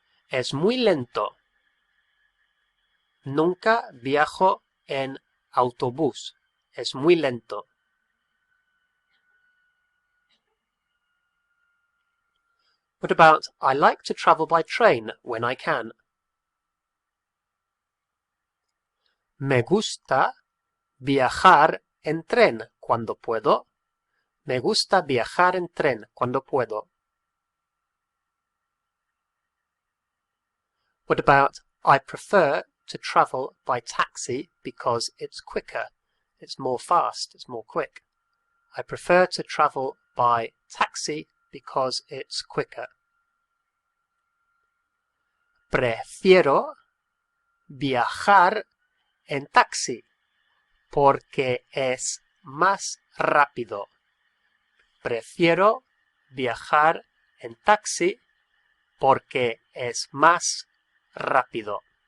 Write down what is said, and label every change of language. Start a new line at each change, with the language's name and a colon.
Spanish: Es muy lento. Nunca viajo en autobús. Es muy lento.
English: What about, I like to travel by train when I can?
Spanish: Me gusta viajar en tren cuando puedo. Me gusta viajar en tren cuando puedo.
English: What about, I prefer to travel by taxi because it's quicker. It's more fast, it's more quick. I prefer to travel by taxi because it's quicker.
Spanish: Prefiero viajar en taxi porque es más rápido. Prefiero viajar en taxi porque es más rápido.